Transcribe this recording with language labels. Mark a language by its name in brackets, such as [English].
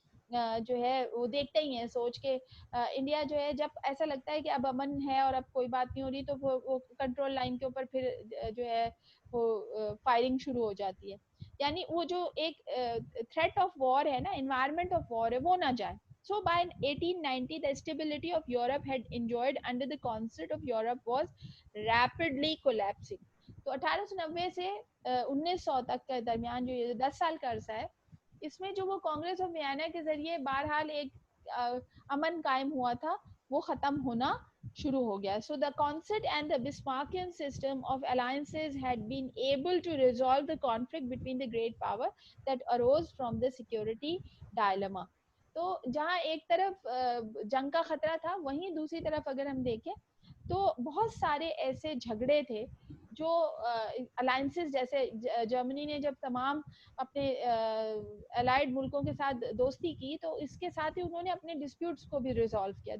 [Urdu] جو ہے وہ دیکھتے ہی ہیں سوچ کے. انڈیا جو ہے جب ایسا لگتا ہے کہ اب امن ہے اور اب کوئی بات نہیں ہو رہی تو وہ کنٹرول لائن کے اوپر پھر جو ہے وہ فائرنگ شروع ہو جاتی ہے. یعنی وہ جو ایک تھریٹ آف وار ہے نا, انوائرمنٹ آف وار ہے, وہ نہ جائے. [English] So by 1890, the stability of Europe had enjoyed under the concert of Europe was rapidly collapsing. [Urdu] تو 1890 سے 1900 تک کے درمیان جو یہ 10 سال کا عرصہ ہے, اس میں جو وہ کانگریس آف ویانا کے ذریعے بہرحال ایک امن قائم ہوا تھا, وہ ختم ہونا شروع ہو گیا. [English] So the concert and the Bismarckian system of alliances had been able to resolve the conflict between the great power that arose from the security dilemma. [Urdu] تو جہاں ایک طرف جنگ کا خطرہ تھا, وہیں دوسری طرف اگر ہم دیکھیں تو بہت سارے ایسے جھگڑے تھے جو الائنسز, جیسے جرمنی نے جب تمام اپنے الائڈ ملکوں کے ساتھ دوستی کی تو اس کے ساتھ ہی انہوں نے اپنے ڈسپیوٹس کو بھی ریزالو کیا.